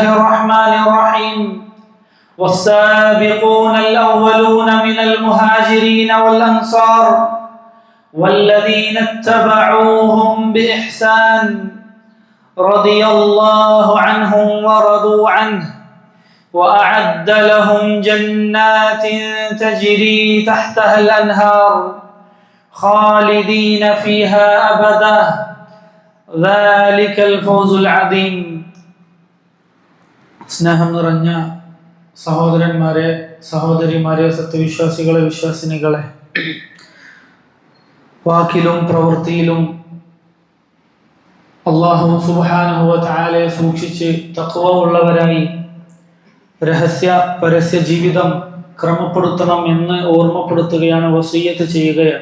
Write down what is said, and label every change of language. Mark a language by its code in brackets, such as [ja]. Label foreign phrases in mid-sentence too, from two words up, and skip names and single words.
[ar] الرحمن الرحيم والسابقون الأولون من المهاجرين والأنصار والذين اتبعوهم بإحسان رضي الله عنهم ورضوا عنه وأعد لهم جنات تجري تحتها الأنهار خالدين فيها أبدا ذلك الفوز العظيم. [ml] സ്നേഹം നിറഞ്ഞ സഹോദരന്മാരെ, സഹോദരിമാരെ, സത്യവിശ്വാസികളെ, വിശ്വാസിനികളെ, വാക്കിലും പ്രവൃത്തിയിലും [ar] الله سبحانه وتعالى [ml] സൂക്ഷിച്ച് തഖ്വ ഉള്ളവരായി രഹസ്യ പരസ്യ ജീവിതം ക്രമപ്പെടുത്തണം എന്ന് ഓർമ്മപ്പെടുത്തുകയാണ്, വസിയ്യത്ത് ചെയ്യുകയാണ്.